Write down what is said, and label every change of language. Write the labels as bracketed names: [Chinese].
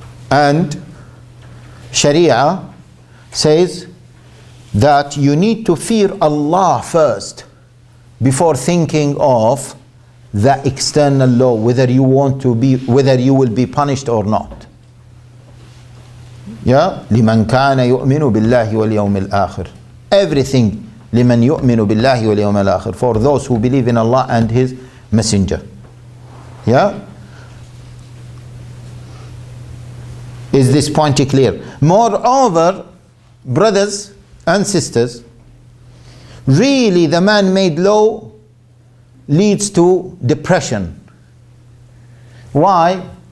[English] And Sharia says that you need to fear Allah first before thinking of the external law, whether you will be punished or not. Yeah? [Arabic] لمن كان يؤمن بالله واليوم الآخر. [English] Everything [Arabic] لمن يؤمن بالله واليوم الآخر, [English] for those who believe in Allah and His Messenger. Yeah? Is this point clear? Moreover, brothers and sisters, really the man-made law leads to depression. Why?